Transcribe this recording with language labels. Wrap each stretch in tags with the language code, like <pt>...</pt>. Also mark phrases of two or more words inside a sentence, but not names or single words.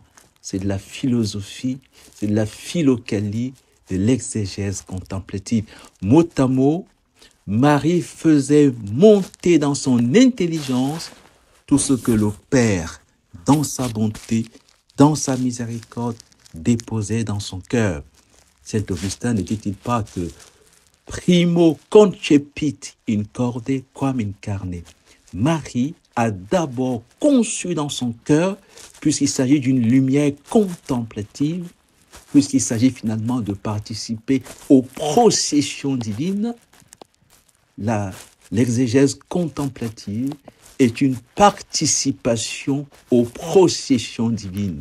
<fr>C'est de la philosophie, c'est de la philokalie, de l'exégèse contemplative. Mot à mot, Marie faisait monter dans son intelligence tout ce que le Père, dans sa bonté, dans sa miséricorde, déposait dans son cœur. Saint Augustin ne dit-il pas que</fr> <la>primo concepit in corde quam in carne.</la> <fr>Marie a d'abord conçu dans son cœur, puisqu'il s'agit d'une lumière contemplative, puisqu'il s'agit finalement de participer aux processions divines, l'exégèse contemplative est une participation aux processions divines.</fr>